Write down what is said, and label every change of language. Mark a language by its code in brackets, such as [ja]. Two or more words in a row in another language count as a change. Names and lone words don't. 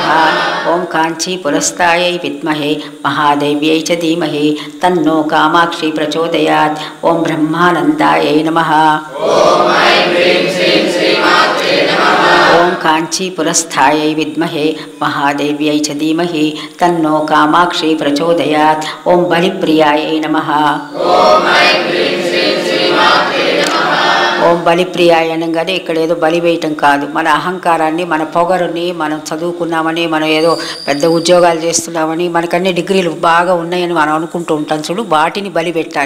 [sa] ॐ काञ्चीपुरस्थायै विद्महे महादेव्यै च धीमहि तन्नो कामाक्षी प्रचोदयात्। ॐ ब्रह्मानन्दायै नमः। ॐ काञ्चीपुरस्थायै विद्महे महादेव्यै च धीमहि तन्नो कामाक्षी प्रचोदयात्। ॐ बलिप्रियायै नमः। ఓం బలిప్రియాయ [te] అనగానే ఇక్కడ ఏదో బలి వేయటం కాదు, మన అహంకారాన్ని, మన పొగరుని, మనం చదువుకున్నామని, మనం ఏదో పెద్ద ఉద్యోగాలు చేస్తున్నామని, మనకన్నీ డిగ్రీలు బాగా ఉన్నాయని మనం అనుకుంటూ ఉంటాం చూడు, వాటిని బలి పెట్టాలి.